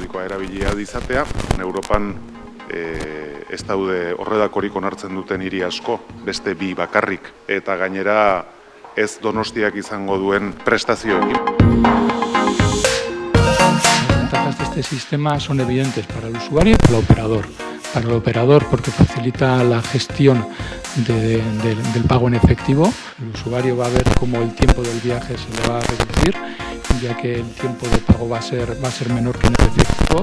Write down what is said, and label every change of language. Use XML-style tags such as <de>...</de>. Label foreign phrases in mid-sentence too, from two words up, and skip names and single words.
<eu>erabilia dizatea. Europan ez daude horredakorik onartzen duten hiri asko, beste 2 bakarrik, eta gainera ez Donostiak izango duen prestazioekin.</eu> <es>Las ventajas de este sistema son evidentes para el usuario y para el operador. Para el operador porque facilita la gestión del pago en efectivo. El usuario va a ver cómo el tiempo del viaje se le va a reducir, ya que el tiempo de pago va a ser menor que en el efectivo.</es>